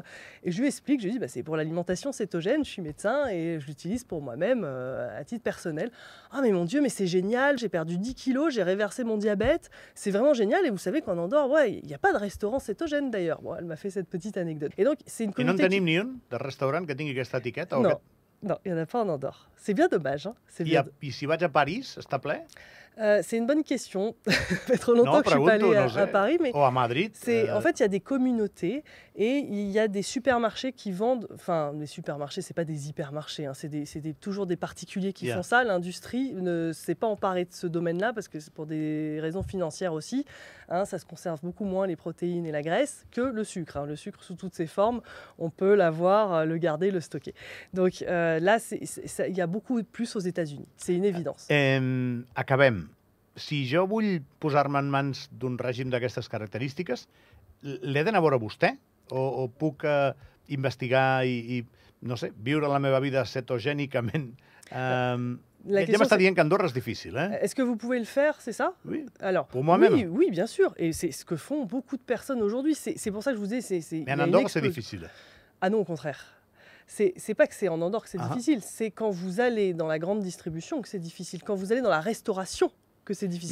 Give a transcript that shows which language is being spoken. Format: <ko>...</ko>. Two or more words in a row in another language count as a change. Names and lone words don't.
<fr>Et je lui explique, je lui dis c'est pour l'alimentation cétogène, je suis médecin et je l'utilise pour moi-même à titre personnel. Ah mais mon Dieu, mais c'est génial, j'ai perdu 10 kilos, j'ai réversé mon diabète, c'est vraiment génial. Et vous savez qu'en Andorre, il n'y a pas de restaurant cétogène d'ailleurs. Bon, elle m'a fait cette petite anecdote. Et donc, c'est une communauté.</fr> <ca>Et non en tenim ni un de restaurant que tingui aquesta etiqueta?</ca> <fr>Non, il n'y en a pas en Andorre. C'est bien dommage. Hein.</fr> <ca>I si vaig a París, està ple?</ca> <fr>C'est une bonne question. Ça fait trop longtemps que je ne suis pas allée à Paris. Mais ou à Madrid. En fait, il y a des communautés et il y a des supermarchés qui vendent... Enfin, les supermarchés, ce n'est pas des hypermarchés. Hein, c'est toujours des particuliers qui font ça. L'industrie ne s'est pas emparée de ce domaine-là parce que c'est pour des raisons financières aussi. Hein, ça se conserve beaucoup moins, les protéines et la graisse, que le sucre. Hein. Le sucre, sous toutes ses formes, on peut l'avoir, le garder, le stocker. Donc là, il y a beaucoup plus aux États-Unis. C'est une évidence.</fr> <ca>Acabem. Si jo vull posar-me en mans d'un règim d'aquestes característiques, l'he d'anar a veure vostè? O puc investigar i, no sé, viure la meva vida cetogènicament? Ja m'està dient qu'Andorra és difícil,</ca> <fr>Est-ce que vous pouvez le faire, c'est ça? Oui, alors, pour moi-même. Oui, bien sûr. Et c'est ce que font beaucoup de personnes aujourd'hui. C'est pour ça que je vous dis... Mais en Andorre, c'est difficile. Ah non, au contraire. C'est pas que c'est en Andorre que c'est difficile, c'est quand vous allez dans la grande distribution que c'est difficile, quand vous allez dans la restauration que c'est difficile.</fr>